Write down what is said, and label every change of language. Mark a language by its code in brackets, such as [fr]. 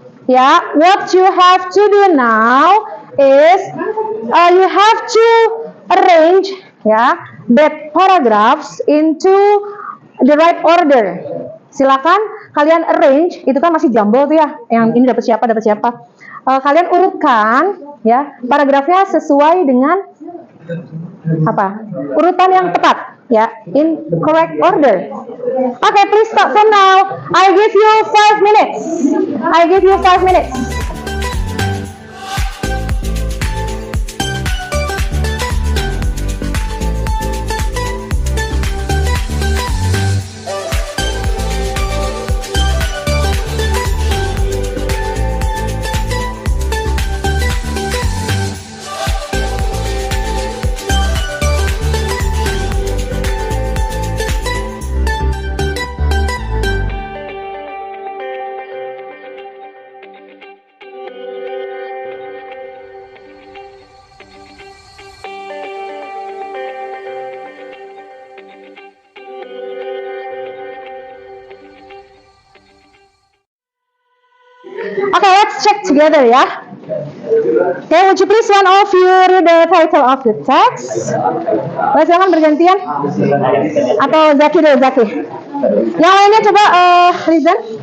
[en] Yeah, what you have to do now is you have to arrange that paragraphs into the right order. [id] Silakan kalian arrange, itu kan masih jumble tuh ya, yang ini dapat siapa. Kalian urutkan ya paragrafnya sesuai dengan apa? Urutan yang tepat ya, [en] in correct order. Okay, please start from now. I give you 5 minutes. I give you 5 minutes. Okay, let's check together ya. Okay, would you please one of you read the title of the text? [id] Silakan bergantian. Atau Zaki dulu, Zaki. Yang lainnya coba listen.